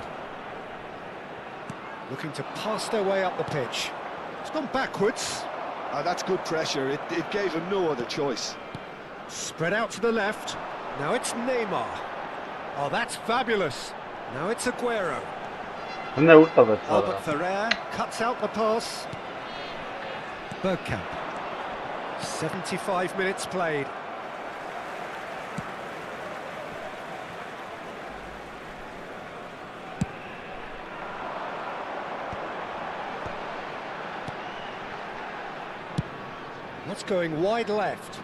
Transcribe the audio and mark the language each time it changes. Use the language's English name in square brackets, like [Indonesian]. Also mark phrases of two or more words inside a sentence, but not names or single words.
[English] Looking to pass their way up the pitch. It's gone backwards. That's good pressure. It gave him no other choice. Spread out to the left. Now it's Neymar. Oh, that's fabulous. Now it's Aguero. [Armenian] Հնա ուր տվեց վրա։ [English] Albert Ferrer cuts out the pass. Bergkamp. 75 minutes played. That's going wide left.